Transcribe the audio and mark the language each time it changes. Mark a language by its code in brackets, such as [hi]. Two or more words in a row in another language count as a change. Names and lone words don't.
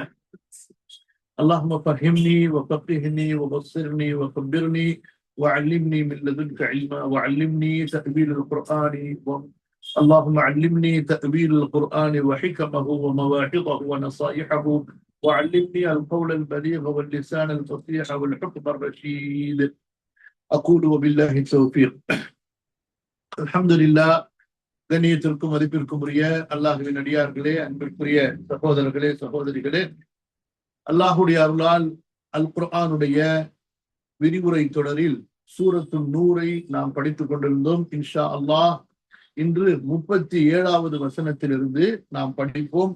[ar] اللهم فهمني وفقهني وبصرني وخبرني وعلمني من لدنك علما، وعلمني تأويل القرآن اللهم علمني تأويل القرآن وحكمه ومواعظه ونصائحه، وعلمني القول البليغ واللسان الفصيح والحكم الرشيد. أقول وبالله التوفيق. الحمد لله. [ta] கண்ணியத்திற்கும் மதிப்பிற்கும் உரிய அல்லாஹுவின் அடியார்களே, அன்பிற்குரிய சகோதரர்களே, சகோதரிகளே, அல்லாஹுடைய அருளால் அல் குர்ஆனுடைய விரிவுரை தொடரில் சூரத்து நூரை நாம் படித்துக் கொண்டிருந்தோம். [ar] إن شاء الله [ta] இன்று 37வது வசனத்திலிருந்து நாம் படிப்போம்.